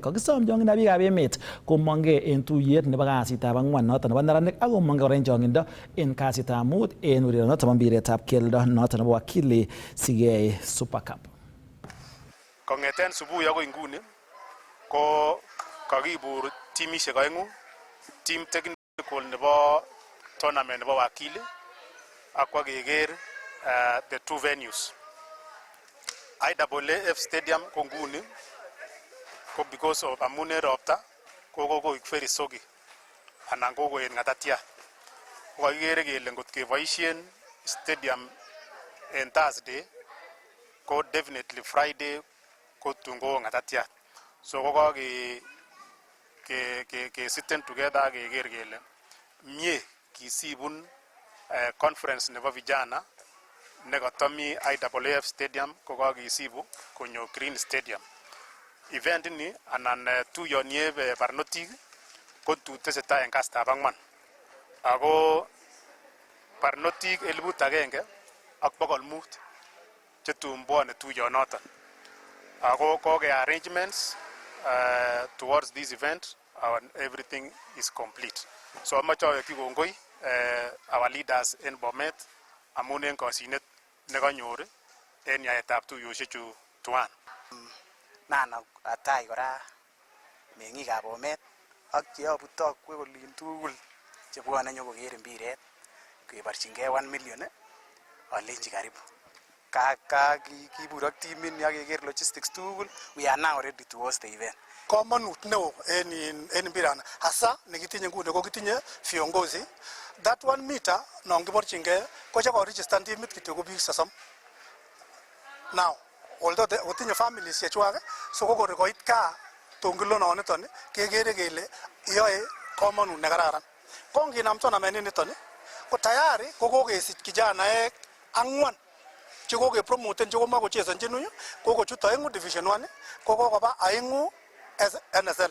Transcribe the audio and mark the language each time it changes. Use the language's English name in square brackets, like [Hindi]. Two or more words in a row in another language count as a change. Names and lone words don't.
[Kalenjin] Kakisom chong'indo biikab emet komong'e en tuyet nebo kasitab ang'wan noton nebo neranik ak komong'e kora en chong'indo en kasitab mut en urerionoton nebo mpiretab keldo noton nebo Wakili Loiywekab Super Cup. Kong'eten subuhi agoi nguni ko kakibur timishek oeng'u, [English] team technical [Kalenjin] nebo tournament nebo Wakili ak kwa keker [English] the two venues. [Kalenjin] IAAF Stadium konguni ko [English] because of [Kalenjin] amune ropta ko [English] very soggy [Kalenjin] anan ko en ngatatia ko kakikere kele ngot keboisien stadium en Thursday ko [English] definitely Friday [Kalenjin] ko tun ko ngatatiat. So ko ke sitten together keker kele mie kisibun conference nebo vijana nekatomi IAAF stadium ko kakisibu konyo Green Stadium. Event ni anan tuyonieb barnotik ko tesetai en kastab ang'wan. Ako barnotik 1,500 chetun bwone tuyonoton. Ako koke [English] arrangements towards this event and everything is complete. [Kalenjin] So amache awekyi kongoi [English] our leaders in Bomet [Kalenjin] amun en kosinet nekanyor en yaetab tuyosiechu tuan. Nana atai kora meng'ikab Bomet ak cheyobu tokwek olin tugul chebwone nyokoker mpiret keborchingei 1 million alenji karibu. Kibur ak timit ni akeker logistics tugul. [English] We are now ready to host the event. [Kalenjin] Komonut neo en mpirana hasa nekitinye nguni ko kitinye viongozi. [English] That 1 meter [Kalenjin] non kiborchingei ko chekoregister timit kityo ko biik 30. [English] Now although [Kalenjin] kotinye families chechwak so kokor koit kaa tongilononiton kekere kele yoe komonut nekararan. Ko nginam tournament niton ko tayari ko kokesich kijanaek 4 chekokepromoten chekomakochesonchin huyu kokochut 2 division 1 kokoba 2 NSL.